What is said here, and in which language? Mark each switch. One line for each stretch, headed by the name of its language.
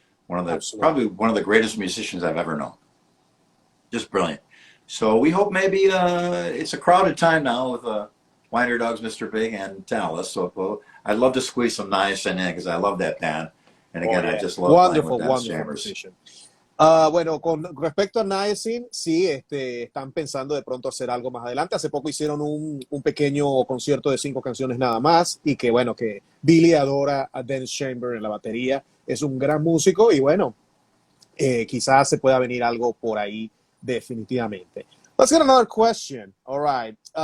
English: Probably one of the greatest musicians I've ever known. Just brilliant. So we hope maybe it's a crowded time now with Winery Dogs, Mr. Big, and Tallis. So I'd love to squeeze some Niacin in because I love that band. And again, I just love playing with Dennis Chambers. Musician.
Spanish: Bueno, con respecto a Niacin, sí, están pensando de pronto hacer algo más adelante. Hace poco hicieron un pequeño concierto de 5 canciones nada más y que bueno, que Billy adora a Dennis Chambers en la batería. Es un gran músico y bueno, quizás se pueda venir algo por ahí definitivamente.
English: Let's get another question. All right.